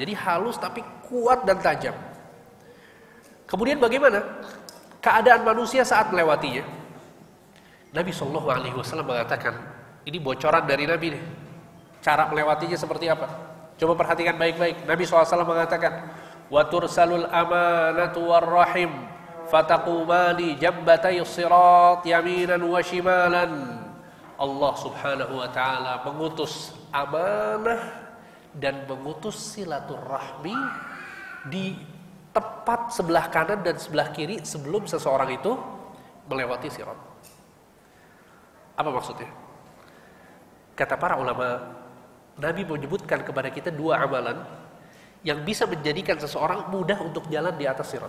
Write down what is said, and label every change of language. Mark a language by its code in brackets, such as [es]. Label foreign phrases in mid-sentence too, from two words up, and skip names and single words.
[id] Jadi halus tapi kuat dan tajam. Kemudian bagaimana keadaan manusia saat melewatinya? Nabi SAW mengatakan, ini bocoran dari Nabi nih, cara melewatinya seperti apa? Coba perhatikan baik-baik. Nabi SAW mengatakan, [ar] وترسل الأمانة والرحم فتقومان جنبتي الصراط يمينا وشمالا. [id] Allah [ar] سبحانه وتعالى [id] mengutus amanah dan mengutus silaturahmi di tepat sebelah kanan dan sebelah kiri sebelum seseorang itu melewati sirat. Apa maksudnya? Kata para ulama, Nabi menyebutkan kepada kita dua amalan yang bisa menjadikan seseorang mudah untuk jalan di atas sirat.